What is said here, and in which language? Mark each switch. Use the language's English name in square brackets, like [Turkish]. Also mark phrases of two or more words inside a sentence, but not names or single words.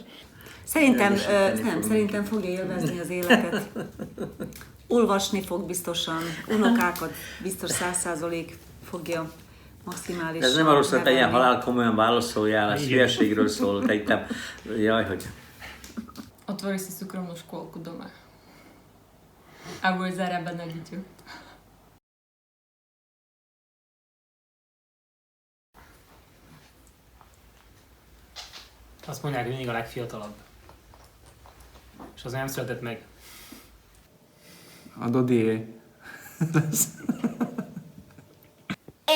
[Hungarian] Szerintem fogja élvezni az életet. Olvasni fog biztosan, unokákat biztos 100% fogja maximális. Ez nem arról szólt, hogy ilyen halálkomolyan válaszoljál, ez hülyeségről szól, te jaj, hogy... [Slovak] Otvori si súkromnú škôlku doma. A budeš zarábať na dieťu. [Hungarian] Azt mondják, hogy mindig a legfiatalabb. És az nem született meg. A Dodié.